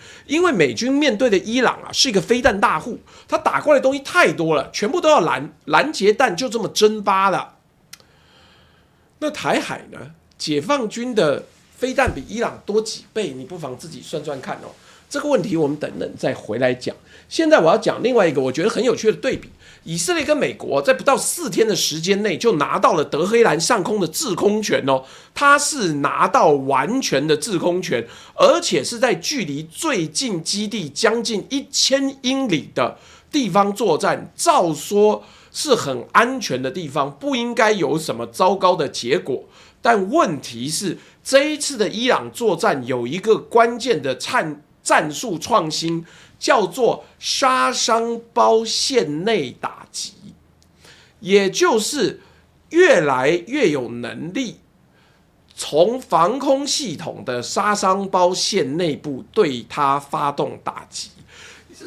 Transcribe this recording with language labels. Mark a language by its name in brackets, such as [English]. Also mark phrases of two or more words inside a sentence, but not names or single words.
[Chinese] 因為美軍面對的伊朗啊是一個飛彈大戶，他打過來的東西太多了，全部都要攔截彈就這麼蒸發了。那台海呢？解放軍的飛彈比伊朗多幾倍，你不妨自己算算看哦。這個問題我們等等再回來講。現在我要講另外一個我覺得很有趣的對比：以色列跟美國在不到4天的時間內就拿到了德黑蘭上空的制空權哦，它是拿到完全的制空權，而且是在距離最近基地將近1000英里的地方作戰，照說是很安全的地方，不應該有什麼糟糕的結果。但問題是，這一次的伊朗作戰有一個關鍵的戰術創新，叫做殺傷包線內打擊，也就是越來越有能力從防空系統的殺傷包線內部對它發動打擊。